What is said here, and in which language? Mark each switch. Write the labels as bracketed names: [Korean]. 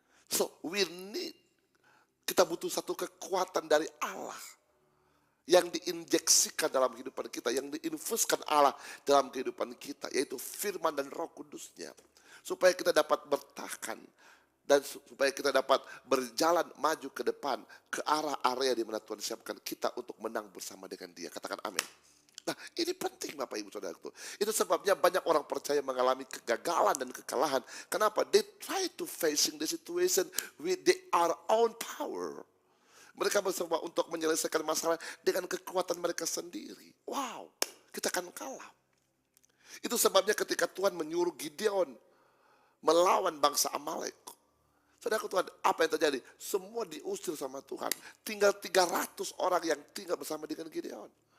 [Indonesian] So, kita butuh satu kekuatan dari Allah yang diinjeksikan dalam kehidupan kita, yang diinfuskan Allah dalam kehidupan kita, yaitu firman dan Roh Kudusnya, supaya kita dapat bertahan dan supaya kita dapat berjalan maju ke depan ke arah area di mana Tuhan siapkan kita untuk menang bersama dengan Dia. Katakan amin. Nah, ini penting Bapak Ibu Saudara. Itu sebabnya banyak orang percaya mengalami kegagalan dan kekalahan. Kenapa? [English] They try to facing the situation with their own power. [Indonesian] Mereka mencoba untuk menyelesaikan masalah dengan kekuatan mereka sendiri. Wow, kita akan kalah. Itu sebabnya ketika Tuhan menyuruh Gideon melawan bangsa Amalek, saudara Tuhan, apa yang terjadi? Semua diusir sama Tuhan. Tinggal 300 orang yang tinggal bersama dengan Gideon.